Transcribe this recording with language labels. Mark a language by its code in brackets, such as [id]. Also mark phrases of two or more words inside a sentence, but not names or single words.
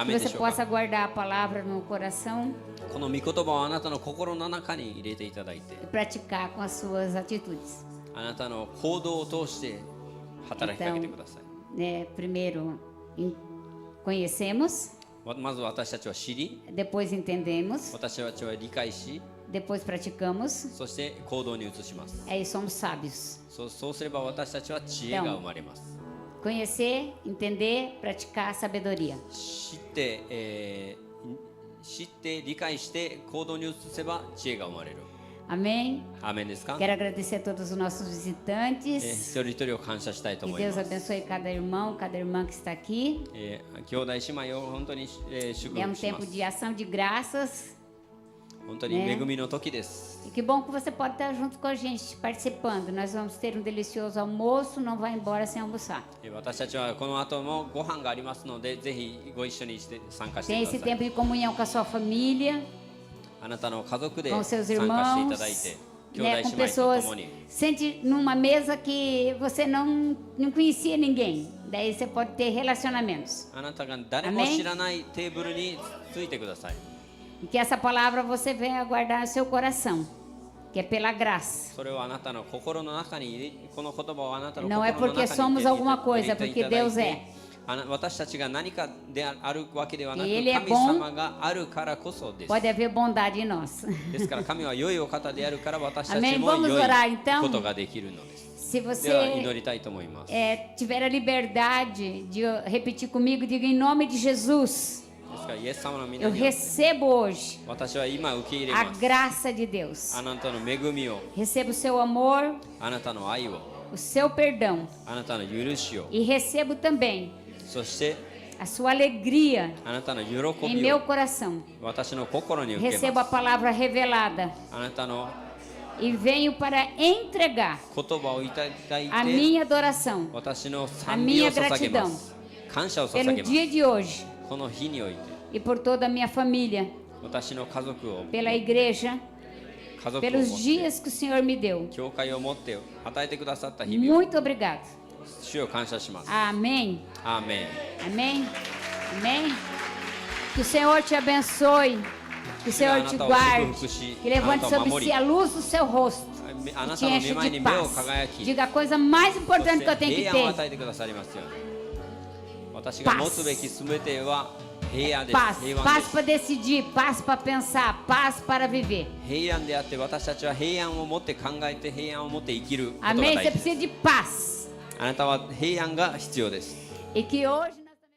[pt] Que [ja] メンで [pt] você [ja] しょうか？ [pt] possa guardar a palavra no coração [ja] この御言葉をあなたの心の中に入れていただいて [pt] e praticar com as suas atitudes. [ja] あなたの行動を通して働きかけてください。 [pt] Primeiro conhecemos, [ja] まず私たちは知り、 [pt] depois entendemos, [ja] 私たちは理解し、 [pt] depois praticamos, [ja] そして行動に移します。 [pt] aí somos sábios. [ja] そうすれば私たちは知恵が生まれます。 [pt] Conhecer, entender, praticar sabedoria. [ja] 知って理解して行動に移せば知恵が生まれる。 [pt] Amém? [ja] アーメンですか？ [pt] Quero agradecer a todos os nossos [ja] 一 [pt] visitantes. [ja] 人一人を感謝したいと [pt] Que [ja] 思い [pt] Deus [ja] ます。 [pt] abençoe cada irmão, cada irmã que está aqui. [ja] 兄弟姉妹を本当に、祝 [pt] É um [ja] 福しま [pt] tempo [ja] す。 [pt] de ação de graças. [ja] 本当に恵みの時です。 [pt] E que bom que você pode estar junto com a gente, participando. Nós vamos ter um delicioso almoço, não vai embora sem almoçar. [ja] 私たちはこの後もご飯がありますので、ぜひご一緒にして参加して [pt] Tem [ja] くだ [pt] esse [ja] さい。 [pt] tempo de comunhão com a sua família, [ja] あなたの家族で [pt] com [ja] 参 [pt] seus [ja] 加してい [pt] irmãos, [ja] ただいて、兄弟 [pt] né, [ja] 姉 [pt] com [ja] 妹と [pt] pessoas. [ja] 共に。 [pt] Sente numa mesa que você não conhecia ninguém. Daí você pode ter relacionamentos. [ja] あなたが誰も知らないテーブルについてください。 [pt] E que essa palavra você venha guardar no seu coração, que é pela graça. [ja] それをあなたの心の中に入れ、この言葉をあなたの [pt] Não é [ja] 心の [pt] porque [ja] 中に [pt] somos [ja] 入れ [pt] alguma [ja] て [pt] coisa, [ja] いただい [pt] porque [ja] て [pt] Deus é. [ja] 私たちが何かであるわけではなく、 [pt] Ele é [ja] 神 [pt] bom. [ja] 様があるからこそです。 [pt] Pode haver bondade em nós. [ja] ですから神は良いお方であるから私たち [pt] Amém. [ja] も [pt] Vamos [ja] 良い [pt] orar, então? [ja] ことができるのです。 [pt] Se [ja] では祈 [pt] você [ja] りたいと思います。 [pt] tiver a liberdade de repetir comigo, diga em nome de Jesus. [ja] ですからイエス様の皆 [pt] Eu [ja] によって [pt] recebo hoje [ja] 私は今受け入れ [pt] a [ja] ます。 [pt] graça de Deus. [ja] あなたの恵みを、 [pt] Recebo o seu amor, [ja] あなたの愛を、 [pt] o seu perdão. [ja] あなたの許しを、 [pt] E recebo também [ja] そして [pt] a sua alegria [ja] あなたの喜 [pt] em [ja] び [pt] meu [ja] を [pt] coração. [ja] 私の心に受け [pt] Recebo [ja] ま [pt] a palavra revelada [ja] す。あなたの [pt] e venho para entregar [ja] 言葉をいただい [pt] a [ja] て [pt] minha adoração [ja] 私の賛美を捧げます。感謝を捧 [pt] pelo [ja] げます。 [pt] dia de hoje [ja] この日において [pt] e por toda a minha família, [ja] 私の家族を、 [pt] pela igreja, [ja] 家族を持 [pt] pelos [ja] って [pt] dias que o Senhor me deu. [ja] 教会を持って与えてくださった日々を [pt] Muito obrigado. [ja] 主を感謝します。 [pt] Amém. [ja] アーメン。 [pt] Amém. Amém. Que o Senhor te abençoe. Que o Senhor te guarde. Que levante sobre si a luz do seu rosto. [ja] あ [pt] E [ja] な [pt] te [ja] たの [pt] enche [ja] 御前 [pt] de [ja] に目を [pt] paz. [ja] 輝き、 [pt] Diga a coisa mais [ja] そ [pt] importante [ja] し [pt] que eu [ja] て [pt] tenho que [ja] 平安を [pt] ter. [ja] 与えてくださりますように。私が持つべき全ては平安です。 [pt] Paz. [ja] 平安 [pt] Paz [ja] です [pt] para decidir. Paz para pensar. Paz para viver. [ja] 平安であって私たちは平安を持って考えて平安を持って生きることが [pt] Amém. [ja] 大 [pt] Você [ja] 事です。 [pt] precisa de paz. [ja] あなたは平安が必要です。 [pt] E que hoje